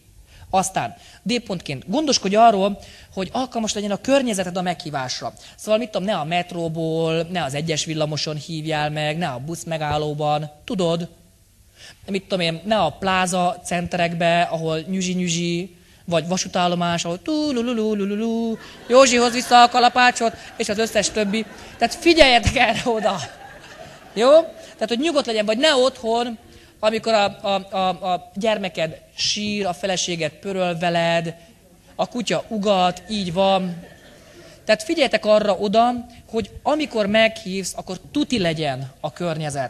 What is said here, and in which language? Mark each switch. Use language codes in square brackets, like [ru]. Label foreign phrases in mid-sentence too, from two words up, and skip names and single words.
[hu] Aztán D-pontként gondoskodj arról, hogy alkalmas legyen a környezeted a meghívásra. Szóval mit tudom, ne a metróból, ne az egyes villamoson hívjál meg, ne a busz megállóban, tudod? Mit tudom én, ne a pláza centerekbe, ahol nyüzsi-nyüzsi, vagy vasútállomás, ahol tú-lu-lu-lu-lu-lu, Józsihoz vissza a kalapácsot, és az összes többi. Tehát figyeljetek erre oda. Jó? Tehát, hogy nyugodt legyen, vagy ne otthon, amikor a gyermeked sír, a feleséged pöröl veled, a kutya ugat, így van. Tehát figyeljetek arra oda, hogy amikor meghívsz, akkor tuti legyen a környezet.